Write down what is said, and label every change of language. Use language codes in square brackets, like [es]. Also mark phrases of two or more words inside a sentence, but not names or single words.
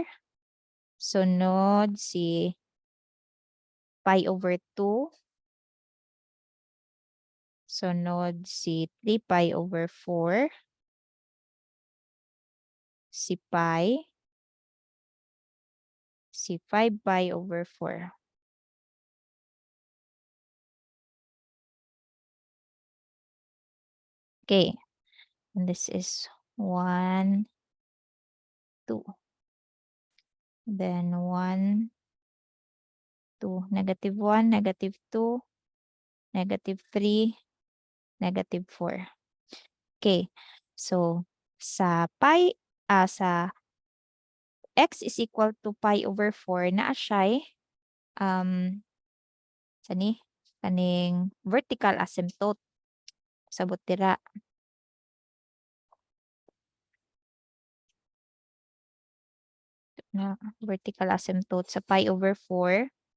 [ceb] Sunod si [en] pi over 2. [ceb] Sunod si [en] 3 pi over 4. [ceb] Si pi. Si [en] 5 pi over 4. Okay. And this is 1, 2. Then 1, 2. Negative 1, negative 2, negative 3, negative 4. Okay. So, [ceb] sa pi, sa [en] x is equal to pi over 4, [ceb] naa siya sani, kaning [en] vertical asymptote. [ceb] Sabot tira. Na [en] vertical asymptote [ceb] sa [en] pi over 4.